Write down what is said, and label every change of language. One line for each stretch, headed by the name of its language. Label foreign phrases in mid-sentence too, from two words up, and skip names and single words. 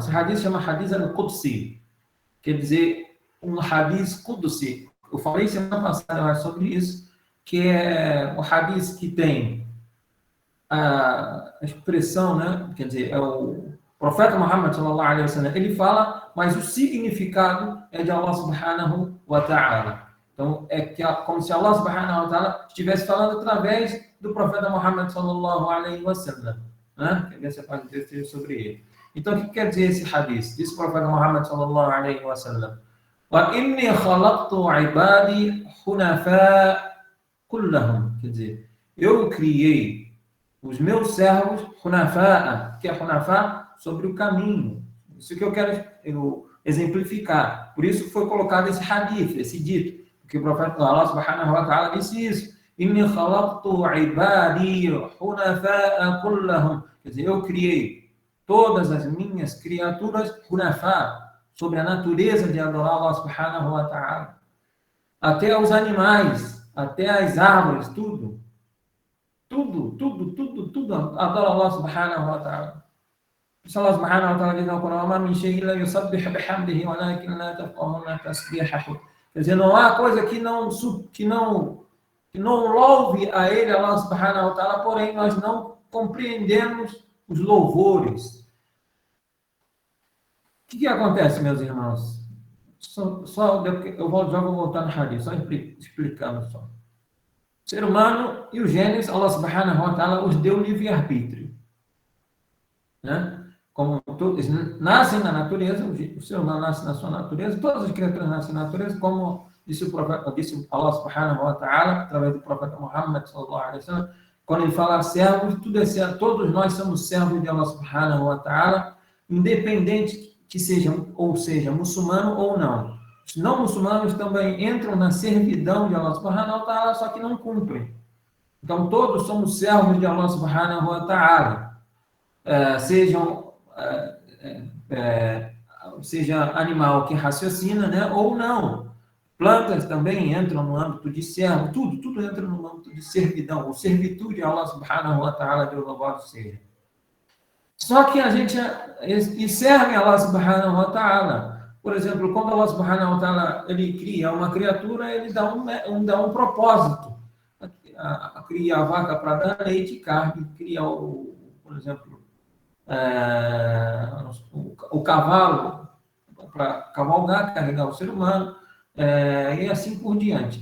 Portuguese: Esse hadith chama
Arabic: حديث القدسي,
Portuguese: quer dizer, um
Arabic: حديث قدسي.
Portuguese: Eu falei semana passada sobre isso, que é o hadith que tem a expressão, né? Quer dizer, é o profeta Muhammad
Arabic: صلى الله عليه وسلم,
Portuguese: ele fala, mas o significado é de
Arabic: الله سبحانه وتعالى.
Portuguese: Então, como se
Arabic: الله سبحانه وتعالى
Portuguese: estivesse falando através do profeta Muhammad
Arabic: صلى الله عليه وسلم,
Portuguese: né? Que essa parte do texto sobre ele. Então, o que quer dizer esse hadith? Diz o profeta
Arabic: Muhammad صلى الله عليه وسلم: "وإني خلقت عبادي حنفاء كلهم",
Portuguese: quer dizer, eu criei os meus servos hunafa, que é hunafa, sobre o caminho. Isso que eu quero exemplificar. Por isso foi colocado esse hadith, esse dito, porque o profeta
Arabic: الله سبحانه وتعالى
Portuguese: disse isso.
Arabic: إني خلقت عبادي حنفاء كلهم,
Portuguese: quer dizer, eu criei todas as minhas criaturas hunafa, sobre a natureza de adorar
Arabic: الله سبحانه وتعالى.
Portuguese: Até os animais, até as árvores, tudo adora
Arabic: الله سبحانه وتعالى. الله سبحانه وتعالى
Portuguese: diz no Corão:
Arabic: "ما من شيء لا يسبح بحمده ولكن لا تفقهون تسبيحه".
Portuguese: Quer dizer, não há coisa que não louve a Ele,
Arabic: الله سبحانه وتعالى,
Portuguese: porém nós não compreendemos os louvores. O que acontece, meus irmãos? Eu vou voltar no hadith, só explicando só. O ser humano e os gênios,
Arabic: الله سبحانه وتعالى
Portuguese: os deu livre-arbítrio. Né? Como todos nascem na natureza, o ser humano nasce na sua natureza, todas as criaturas nascem na natureza, como Disse o profeta, disse
Arabic: الله سبحانه وتعالى,
Portuguese: através do profeta Muhammad
Arabic: صلى الله عليه وسلم,
Portuguese: quando ele fala servos, tudo é servo, todos nós somos servos de
Arabic: الله سبحانه وتعالى,
Portuguese: independente que sejam, ou seja, muçulmano ou não. Os não muçulmanos também entram na servidão de
Arabic: الله سبحانه وتعالى,
Portuguese: só que não cumprem. Então, todos somos servos de
Arabic: الله سبحانه وتعالى.
Portuguese: Seja animal que raciocina, né, ou não. Plantas também entram no âmbito de servo, tudo entra no âmbito de servidão, ou servitude a
Arabic: الله سبحانه وتعالى,
Portuguese: de louvado seja. Só que a gente serve a
Arabic: الله سبحانه وتعالى.
Portuguese: Por exemplo, quando
Arabic: الله سبحانه وتعالى
Portuguese: ele cria uma criatura, ele dá um propósito. Cria a vaca para dar leite e carne, cria, por exemplo, o cavalo para cavalgar, carregar o ser humano, e assim por diante.